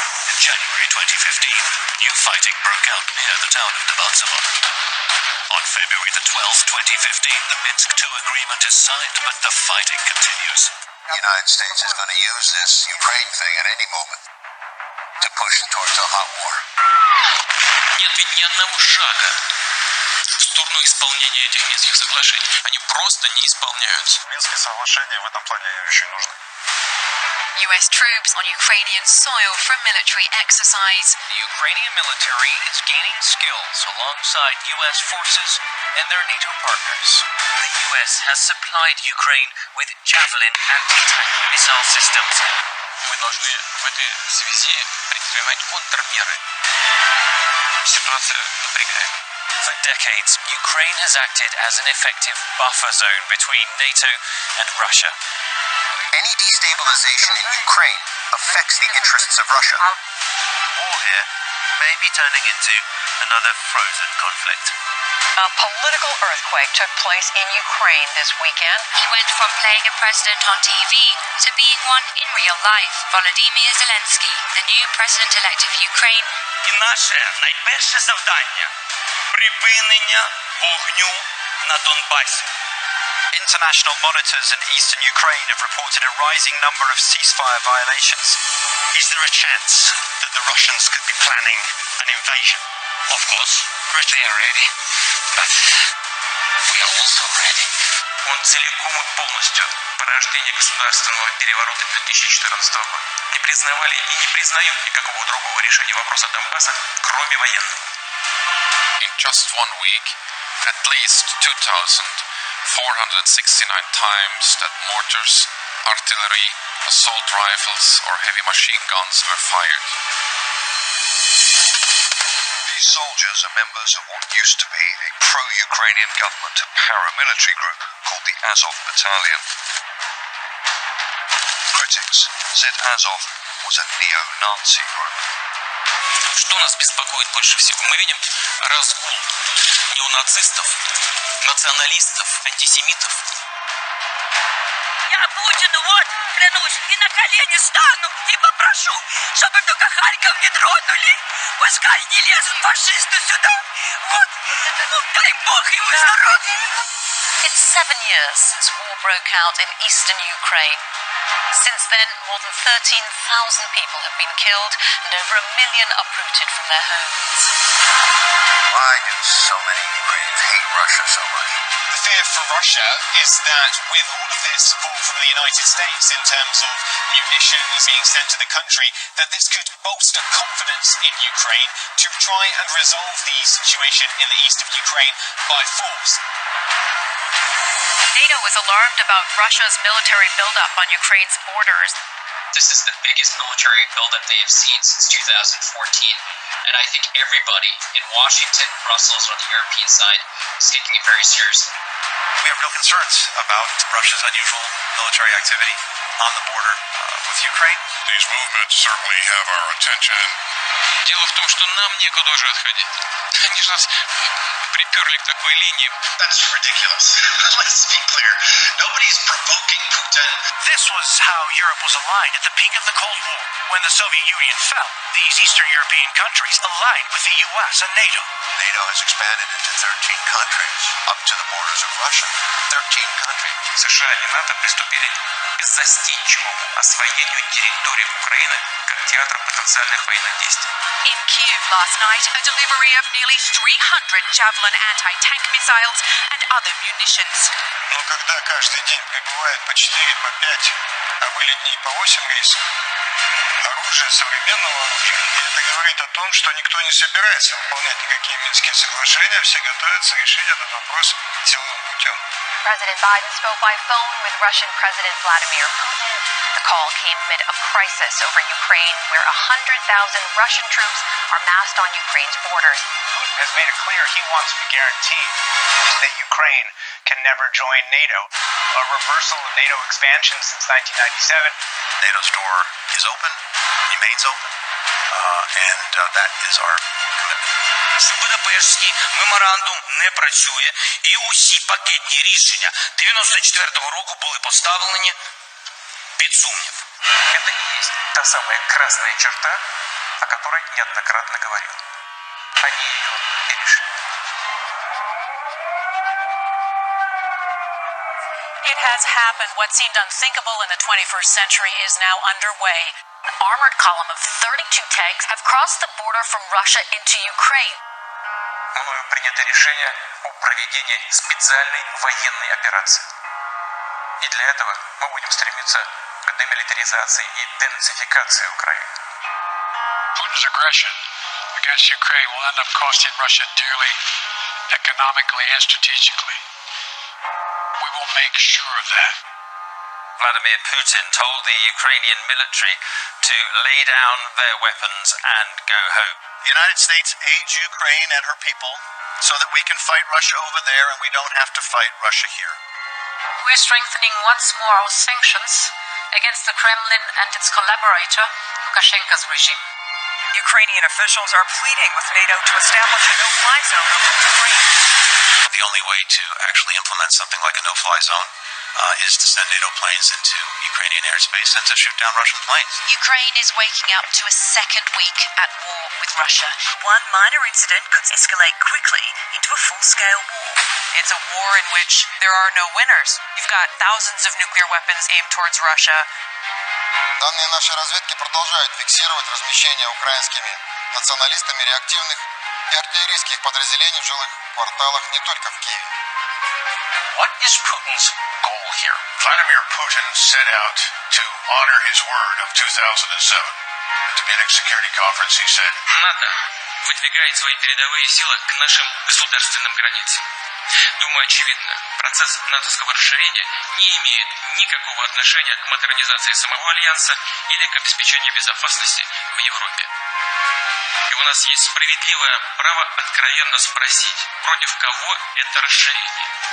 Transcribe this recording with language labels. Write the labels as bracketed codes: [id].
[en] In January 2015, new fighting broke out near the town of Debaltseve. On February the 12th, 2015, the Minsk II agreement is signed, but the fighting continues. The United States is going to use this Ukraine thing at any moment to push towards a hot war. [ru] Нет ведь ни одного шага в сторону исполнения этих Минских соглашений. Они просто не исполняются. Минские соглашения в этом плане очень нужны. [en] US troops on Ukrainian soil for a military exercise. The Ukrainian military is gaining skills alongside US forces and their NATO partners. The US has supplied Ukraine with Javelin anti-tank missile systems. [ru] Мы должны в этой связи предпринимать контрмеры. Ситуация напрягает. [en] For decades, Ukraine has acted as an effective buffer zone between NATO and Russia. Any destabilization in Ukraine affects the interests of Russia. The war here may be turning into another frozen conflict. A political earthquake took place in Ukraine this weekend. He went from playing a president on TV to being one in real life. Volodymyr Zelensky, the new president-elect of Ukraine, [uk] І наше найперше завдання – припинення вогню на Донбасі. [en] International monitors in eastern Ukraine have reported a rising number of ceasefire violations. Is there a chance that the Russians could be planning an invasion? Of course, they are ready, but we are also ready. [ru] Он целиком и полностью порождение государственного переворота 2014 года. Не признавали и не признают никакого другого решения вопроса Донбасса, кроме военного. [en] In just 1 week, at least 2,469 times that mortars, artillery, assault rifles or heavy machine guns were fired. These soldiers are members of what used to be a pro-Ukrainian government paramilitary group called the Azov Battalion. Critics said Azov was a neo-Nazi group. [ru] Что нас беспокоит больше всего? Мы видим разгул неонацистов, националистов, антисемитов. Я Путину вот, клянусь, и на колени стану, и попрошу, чтобы только Харьков не тронули. Пускай не лезут фашисты сюда. Вот, дай Бог ему здоровья. [en] It's 7 years since war broke out in eastern Ukraine. Since then, more than 13,000 people have been killed and over 1 million uprooted from their homes. Why do so many Ukrainians hate Russia so much? The fear for Russia is that with all of this support from the United States in terms of munitions being sent to the country, that this could bolster confidence in Ukraine to try and resolve the situation in the east of Ukraine by force. NATO is alarmed about Russia's military buildup on Ukraine's borders. This is the biggest military buildup they have seen since 2014, and I think everybody in Washington, Brussels, or the European side is taking it very seriously. We have real concerns about Russia's unusual military activity on the border with Ukraine. These movements certainly have our attention. [ru] Дело в том, что нам некуда уже отходить. Они же нас приперли к такой линии. [en] That's ridiculous. Let's be clear. Nobody's provoking Putin. This was how Europe was aligned at the peak of the Cold War. When the Soviet Union fell, these Eastern European countries aligned with the US and NATO. NATO has expanded into 13 countries, up to the borders of Russia. 13 countries. [ru] США и НАТО приступили к застенчивому освоению территории Украины как театра потенциальных военных действий. [en] In Kyiv last night, a delivery of nearly 300 Javelin anti-tank missiles and other munitions. [ru] Но когда каждый день прибывает по 4, по 5, а были дни по 8 рейсов, оружие, современного оружия, и это говорит о том, что никто не собирается выполнять никакие Минские соглашения, все готовятся решить этот вопрос силовым путем. [en] President Biden spoke by phone with Russian President Vladimir Putin. The call came amid a crisis over Ukraine, where 100,000 Russian troops are massed on Ukraine's borders. Putin has made it clear he wants to guarantee that Ukraine can never join NATO. A reversal of NATO expansion since 1997. NATO's door is open, remains open, and that is our commitment. [uk] Що Будапештський меморандум не працює, і усі пакетні рішення 94-го року були поставлені під сумнів. [ru] Это и есть та самая красная черта, о которой неоднократно говорил. Они ее перешли. [en] It has happened. What seemed unthinkable in the 21st century is now underway. An armored column of 32 tanks have crossed the border from Russia into Ukraine. [ru] Мною принято решение о проведении специальной военной операции. И для этого мы будем стремиться к демилитаризации и денацификации Украины. [en] Putin's aggression against Ukraine will end up costing Russia dearly, economically and strategically. We will make sure of that. Vladimir Putin told the Ukrainian military to lay down their weapons and go home. The United States aids Ukraine and her people so that we can fight Russia over there and we don't have to fight Russia here. We're strengthening once more our sanctions against the Kremlin and its collaborator, Lukashenko's regime. Ukrainian officials are pleading with NATO to establish a no-fly zone over Ukraine. The only way to actually implement something like a no-fly zone is to send NATO planes into Ukrainian airspace and to shoot down Russian planes. Ukraine is waking up to a second week at war with Russia. One minor incident could escalate quickly into a full-scale war. It's a war in which there are no winners. You've got thousands of nuclear weapons aimed towards Russia. [ru] Данные нашей разведки продолжают фиксировать размещение украинскими националистами реактивных и артиллерийских подразделений в жилых кварталах не только в Киеве. [en] What is Putin's goal here? Vladimir Putin set out to honor his word of 2007. At the Munich Security Conference, he said, [ru] НАТО выдвигает свои передовые силы к нашим государственным границам. Думаю, очевидно, процесс натовского расширения не имеет никакого отношения к модернизации самого Альянса или к обеспечению безопасности в Европе. И у нас есть справедливое право откровенно спросить, против кого это расширение.